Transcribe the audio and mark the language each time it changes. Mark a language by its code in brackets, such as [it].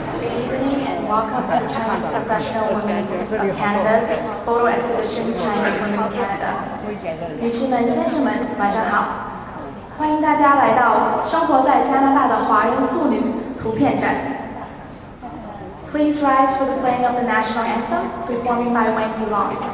[en] Welcome to the Chinese Professional Women of Canada's Photo Exhibition Chinese Women of Canada。 [zh] 女士们、先生们，晚上好！欢迎大家来到生活在加拿大的华人妇女图片展。 [en] Please rise for the playing of the national anthem, performing by Wendy Long。